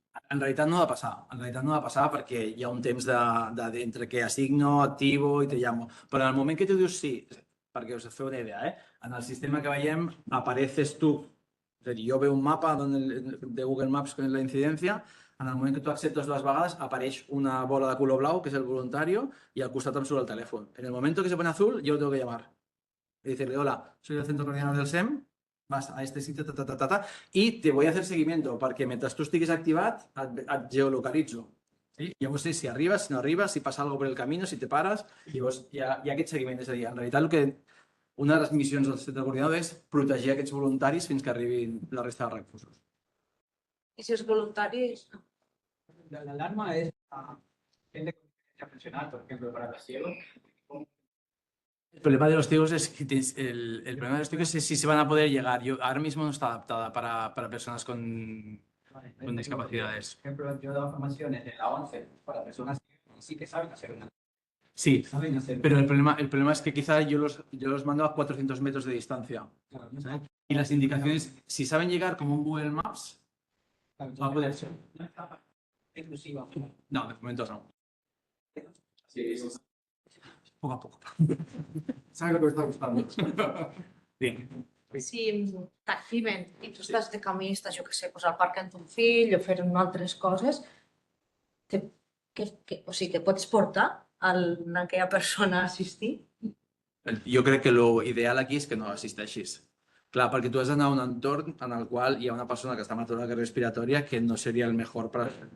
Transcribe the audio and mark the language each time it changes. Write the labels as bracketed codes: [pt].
[ca] En realitat no ha de passar. En realitat no ha de passar perquè hi ha un temps entre que assigno, activo i [es] te llamo. [ca] Però en el moment que tu dius sí, perquè us feu una idea, en el sistema que veiem [es] apareces tu. [ca] És a dir, jo [es] veo un mapa de Google Maps con la incidencia, [ca] en el moment que tu acceptes 2 vegades apareix una bola de color blau, que és el voluntario, i al costat em surt el telèfon. [es] En el moment que se pone azul, yo lo tengo que llamar. Y decirle: hola, soy el centro coordinador del SEM, vas a este sitio, y te voy a hacer seguimiento, [ca] perquè mentre tu estiguis activat, et geolocalitzo. Sí? Llavors sé si arribes, si no arribes, si passa alguna per el camí, si te pares, llavors hi ha aquest seguiment. És a dir, en realitat una de les missions del centre coordinador és protegir aquests voluntaris fins que arribin la resta de recursos. I si els voluntaris... [es] La alarma es gente con experiencia profesional, por ejemplo, para los ciegos. El problema de los ciegos es que el problema de los ciegos es si se van a poder llegar. Ahora mismo no está adaptada para personas con discapacidades. Por ejemplo, yo he dado formaciones en la 11 para personas que sí que saben hacer una. Sí, Saben hacer. pero el problema es que quizá yo los mando a 400 metros de distancia. Claro, no saben. Y las indicaciones, si saben llegar como un Google Maps, Claro, va a poder ser. no está exclusiva. No, de momento no. Sí, sí. Poco a poco. ¿Sabes lo que me está gustando? Bien. [ca] Si t'activen i tu estàs de camí, estàs, jo què sé, doncs al parc amb ton fill o fent altres coses, o sigui, te pots portar a aquella persona a assistir? Jo crec que lo ideal aquí és que no assisteixis. Clar, perquè tu has d'anar a un entorn en el qual hi ha una persona que està amb aturada respiratòria que no seria el millor per...